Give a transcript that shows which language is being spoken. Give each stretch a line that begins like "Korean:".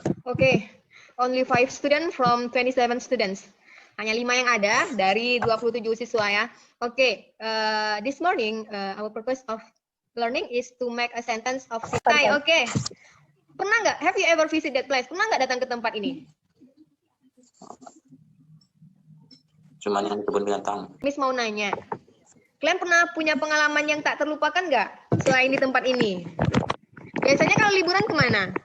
English: Oke, only 5 students from 27 students.
Indonesian: Hanya 5 yang ada dari 27 siswa ya.
English: Oke, this morning our purpose of learning is to make a sentence of Sitai. Oke.
Indonesian: Pernah nggak?
English: Have you ever visit that place?
Indonesian: Pernah nggak datang ke tempat ini? Cuman yang kebun binatang. Miss mau nanya. Kalian pernah punya pengalaman yang tak terlupakan nggak selain di tempat ini? Biasanya kalau liburan kemana?